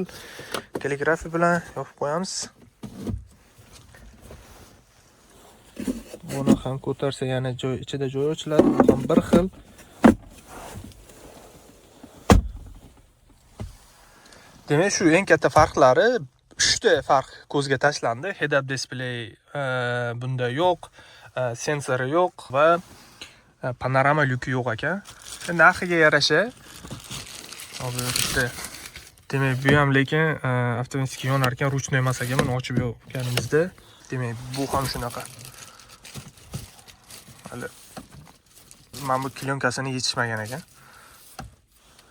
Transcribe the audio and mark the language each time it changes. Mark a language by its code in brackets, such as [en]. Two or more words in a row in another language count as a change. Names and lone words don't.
[uz] Kalligrafiya bilan yopib qo'yamiz. Buni ham ko'tarsa yana joy, ichida joy ochiladi, bu ham bir xil. Demak, shu eng katta farqlari 3 ta farq ko'zga tashlandi. [en] Head-up display [uz] bunda yo'q, sensori yo'q va panorama lyuki yo'q ekan. Narxiga yarasha demak, bu ham lekin avtomatik yonar ekan, ruchnoy emas ekan. Buni ochib yopganimizda, demak, bu ham shunaqa. Hali mana bu klyonkasini yechishmagan ekan.